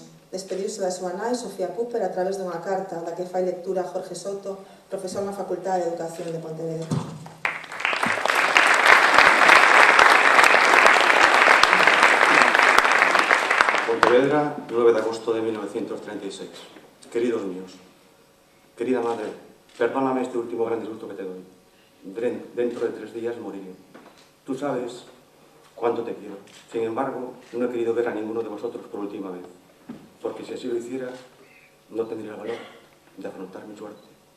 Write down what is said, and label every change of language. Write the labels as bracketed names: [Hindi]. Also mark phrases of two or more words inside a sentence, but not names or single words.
[Galician] Despediuse da súa nai, Sofía Cooper, a través dunha carta da que fai lectura Jorge Soto, profesor na Facultade de Educación de Pontevedra. [Spanish] Pontevedra, 9 de agosto de 1936. Queridos míos, querida madre, perdóname este último gran disgusto que te doy. Dentro de 3 días moriré. Tú sabes cuánto te quiero. Sin embargo, no he querido ver a ninguno de vosotros por última vez, porque si así lo hiciera, no tendría el valor de afrontar mi suerte.